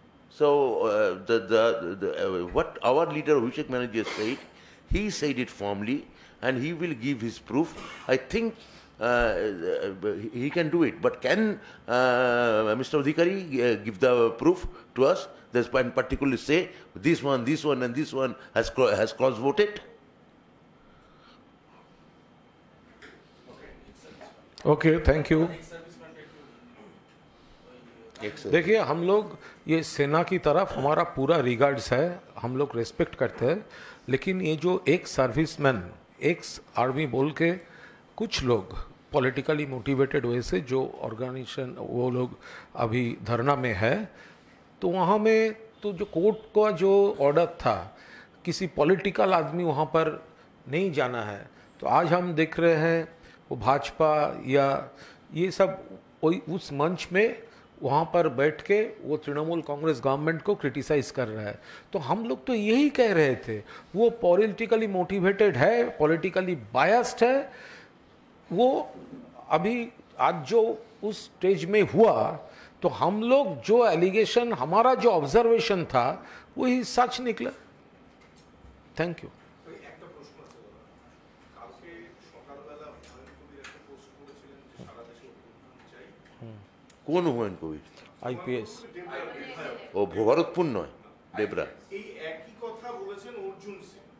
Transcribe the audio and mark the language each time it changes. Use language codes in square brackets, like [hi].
[en] So what our leader Abhishek Banerjee said, he said it firmly, and he will give his proof. I think he can do it. But can Mr. Adhikari give the proof to us? There's one particularly say this one, and this one has cross-voted. [hi] Okay thank you देखिए हम लोग ये सेना की तरफ हमारा पूरा regards है, हम लोग रेस्पेक्ट करते हैं, लेकिन ये जो एक सर्विसमैन एक्स आर्मी बोल के कुछ लोग पॉलिटिकली मोटिवेटेड वे से जो ऑर्गेनाइजेशन वो लोग अभी धरना में है, तो वहाँ में तो जो कोर्ट का जो ऑर्डर था किसी पॉलिटिकल आदमी वहाँ पर नहीं जाना है, तो आज हम देख रहे हैं वो भाजपा या ये सब उस मंच में वहाँ पर बैठ के वो तृणमूल कांग्रेस गवर्नमेंट को क्रिटिसाइज कर रहा है। तो हम लोग तो यही कह रहे थे, वो पॉलिटिकली मोटिवेटेड है, पॉलिटिकली बायस्ड है। वो अभी आज जो उस स्टेज में हुआ, तो हम लोग जो एलिगेशन, हमारा जो ऑब्जर्वेशन था वही सच निकला। Thank you. [bn] ওই একটা প্রশ্ন আছে দাদা, কালকে সকালবেলা হুমায়ুন কবির একটা পোস্ট করেছিলেন যে সারা দেশে অভ্যুত্থান চাই। কোন হুমায়ুন কবির? [en] IPS [bn] ডেবরার বিধায়ক। ও ভরতপুর নয়, ডেবরা। এই একই কথা বলেছেন অর্জুন সিং।